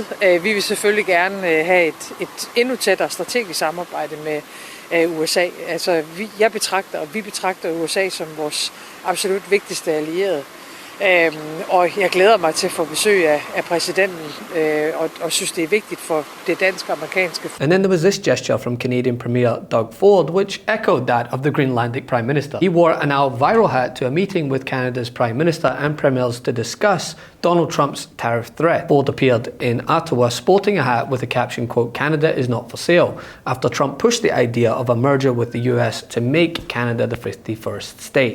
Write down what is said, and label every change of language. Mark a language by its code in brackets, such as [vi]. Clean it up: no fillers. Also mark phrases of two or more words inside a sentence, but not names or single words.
[da] Vi vil selvfølgelig gerne have et endnu tættere strategisk samarbejde med USA. Altså, vi betragter USA som vores absolut vigtigste allierede. Og jeg glæder mig til at få besøg af præsidenten, og synes det er vigtigt for det danske og amerikanske. [en] And then there was this gesture from Canadian Premier Doug Ford, which echoed that of the Greenlandic Prime Minister. He wore a now viral hat to a meeting with Canada's Prime Minister and premiers to discuss Donald Trump's tariff threat. Ford appeared in Ottawa sporting a hat with the caption, quote, "Canada is not for sale," after Trump pushed the idea of a merger with the US to make Canada the 51st state.